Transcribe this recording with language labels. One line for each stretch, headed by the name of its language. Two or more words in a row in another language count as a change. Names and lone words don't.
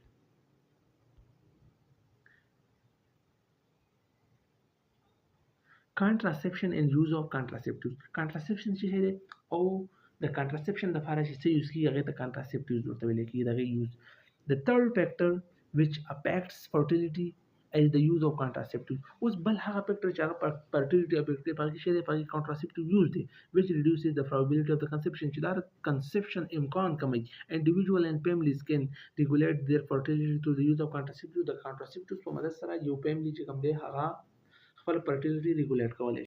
English: contraception and use of contraceptives contraception
Pashto: چې دی او د contraception دپاره چې څه یوز کېږي هغې ته contraceptives ورته ویلی کېږي د هغې یوز
English: the third factor which affects fertility is the use of contraceptives
Pashto: اوس بل هغه فیکټر چې هغه
English: fertility affect
Pashto: کوي په هغې کې څه دی په هغې
English: contraceptive use
Pashto: دی
English: which reduces the probability of the conception
Pashto: چې دا د conception امکان کموي
English: individual and families can regulate their fertility through the use of contraceptives
Pashto: د contraceptives په مدد سره یو family چې کوم دی هغه خپل
English: fertility regulate
Pashto: کولی